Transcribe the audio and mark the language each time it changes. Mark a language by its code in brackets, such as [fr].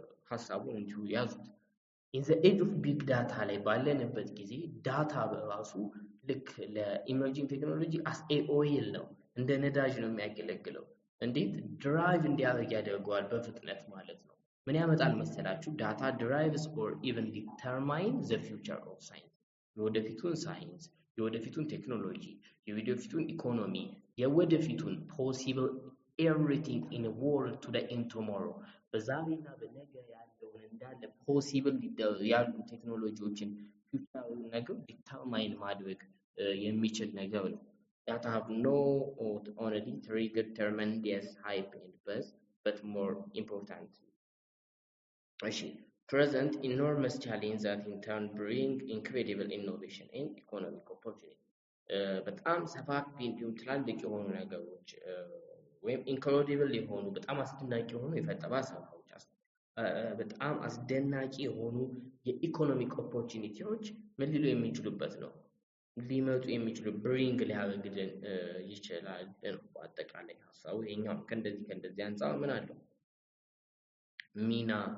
[am] ሐሳቡን እንዲሁ ያዙት። [en] in the age of big data [am] ላይ ባለንበት ጊዜ ዳታ በራሱ ልክ ለኢመርጂንግ ቴክኖሎጂ as a oil ነው፣ እንደ ነዳጅ ነው የሚያገለግለው። እንዴት ድራይቭ እንዲያደርግ ያደርገዋል በፍጥነት ማለት ነው። ምን ያመጣል መሰላችሁ? ዳታ [en] drives or even determine the future of science [am] የወደፊቱን ሳይንስ፣ የወደፊቱን ቴክኖሎጂ፣ የወደፊቱን ኢኮኖሚ፣ የወደፊቱን [en] possible everything in the world today and tomorrow [am] በዛሬና በነገ ያለውን እንዳለ ፖሲብል ያሉ ቴክኖሎጂዎችን ፊውቸር ነገር ዲተርማይን ማድረግ የሚችል ነገር ነው። [en] Data have not only triggered tremendous hype and buzz, but more important, present enormous challenges that in turn bring incredible innovation and economic opportunity. [am] በጣም ሰፋፊ እንዲሁም ትላልቅ የሆኑ ነገሮች ወይም ኢንክሬዲብል የሆኑ በጣም አስደናቂ የሆኑ የፈጠራ ስራዎች በጣም አስደናቂ የሆኑ የኢኮኖሚክ ኦፖርቹኒቲዎች ምን ሊሉ የሚችሉበት ነው ሊመጡ የሚችሉ ብሪንግ ሊያደርግልን ይችላል ነው በአጠቃላይ ሐሳቡ። ይሄኛው ከእንደዚህ አንፃር ምን አለው ሚና